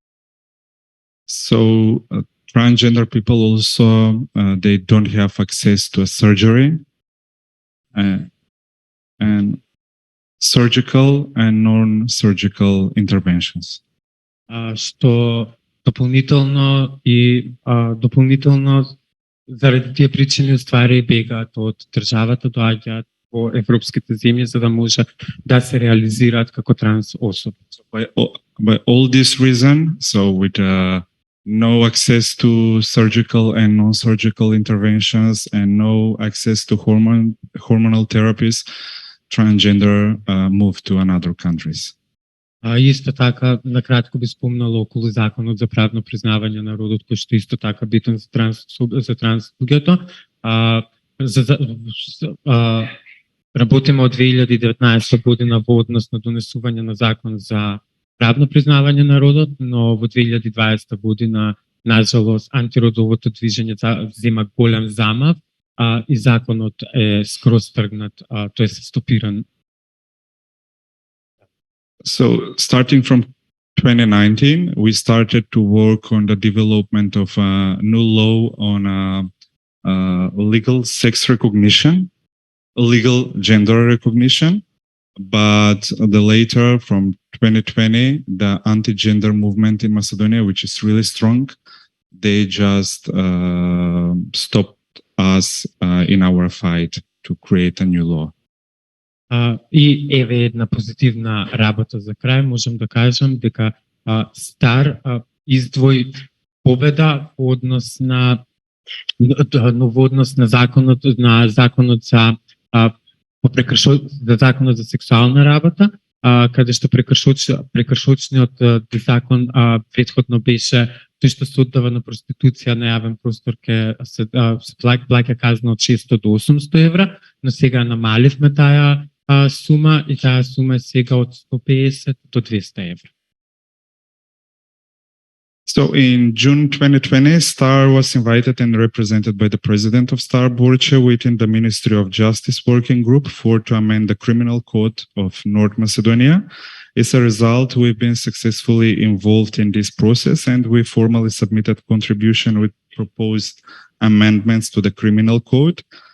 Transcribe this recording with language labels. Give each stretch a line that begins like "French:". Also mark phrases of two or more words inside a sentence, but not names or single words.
English: So transgender people also they don't have access to a surgery and surgical and non-surgical interventions.
Macedonian: Што дополнително заради тие причини ствари бегаат од државата, доаѓаат во европските земји за да може да се реализираат како транс особи.
English: By all this reason, so with no access to surgical and non-surgical interventions and no access to hormonal therapies, transgender move to another countries.
Macedonian: Исто така, накратко би спомнала околу законот за правно признавање на родот, кој што исто така битен за транс луѓето. Работиме од 2019 година во однос на донесување на закон за правно признавање на родот, но во 2020 година, нажалост, антиродовото движење зема голем замав и законот е скроз тргнат, тој е стопиран.
English: So starting from 2019, we started to work on the development of a new law on legal sex recognition, legal gender recognition. But later, from 2020, the anti-gender movement in Macedonia, which is really strong, they just stopped us in our fight to create a new law.
Macedonian: И еве една позитивна работа за крај, можем да кажем дека Стар издвои победа во однос на законот за законот за сексуална работа, каде што прекршочниот закон претходно беше тој што се оддава на проституција на јавен простор ке се плаќа казна од 600 до 800 евра, но сега намаливме таа сума и таа сума е сега од 150 до 200 евра.
English: So in June 2020, Star was invited and represented by the president of Star, Borche, within the Ministry of Justice Working Group to amend the Criminal Code of North Macedonia. As a result, we've been successfully involved in this process, and we formally submitted contribution with proposed amendments to the Criminal Code.